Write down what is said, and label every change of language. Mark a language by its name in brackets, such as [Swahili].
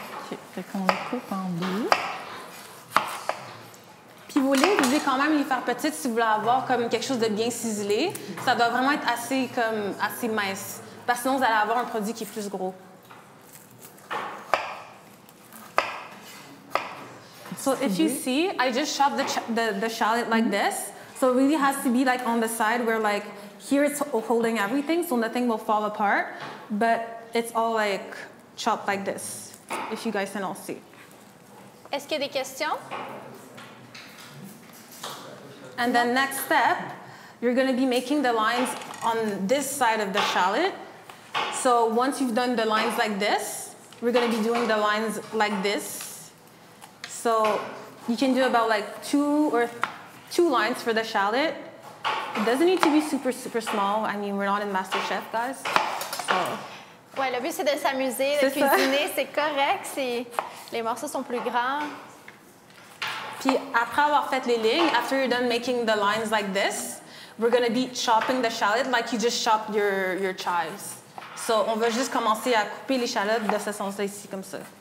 [French] OK. Fait qu'on les coupe en deux. Puis vos lignes, vous devez quand même les faire petites si vous voulez avoir comme quelque chose de bien ciselé. Ça doit vraiment être assez mince. Parce que sinon, vous allez avoir un produit qui est plus gros. [English] So if you see, I just chopped the shallot like this. So it really has to be like on the side where like here it's holding everything, so nothing will fall apart. But it's all like chopped like this, if you guys can all see. [French] Est-ce qu'il y a des questions? [English] And then next step, you're going to be making the lines on this side of the shallot. So once you've done the lines like this, we're going to be doing the lines like this. So you can do about like two lines for the shallot. It doesn't need to be super, super small. I mean, we're not in MasterChef, guys. So. [French] Ouais, le but, c'est de s'amuser, de cuisiner. C'est correct. Les morceaux sont plus grands. Puis après avoir fait les lignes, [English] after you're done making the lines like this, we're going to be chopping the shallot like you just chopped your chives. [French] So, on va juste commencer à couper l'échalote de ce sens-là ici, comme ça.